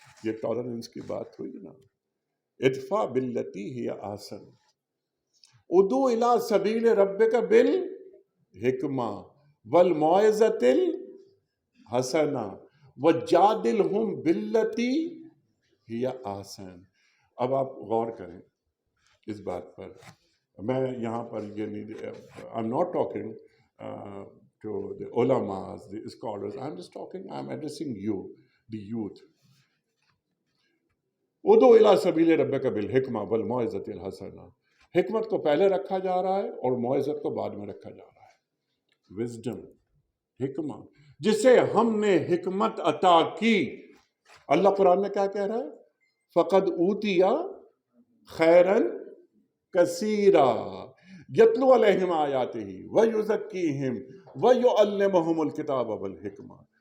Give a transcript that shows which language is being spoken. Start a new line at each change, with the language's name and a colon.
Urdu: یہ ٹالرنس کی بات ہوئی نا،
Arabic: ادفع باللتی ہی احسن، ادعو الی سبیل ربک بالحکمہ والموعظۃ الحسنہ وجادلہم باللتی ہی احسن.
Urdu: اب آپ غور کریں اس بات پر. میں یہاں پر یہ نہیں،
English: I'm not talking to the ulamas, the scholars. I'm addressing you, the youth.
Arabic: ادعو الی سبیل ربک بالحکمہ والموعظۃ الحسنہ.
Urdu: حکمت کو پہلے رکھا جا رہا ہے اور موعظت کو بعد میں رکھا جا رہا ہے. وزڈم، حکمت، جسے ہم نے حکمت عطا کی. اللہ قرآن میں کیا کہہ رہا ہے؟
Arabic: فقد اوتیٰ خیرا کثیرا یتلو علیہم آیاتہ ویزکیہم ویعلمہم الکتاب والحکمہ.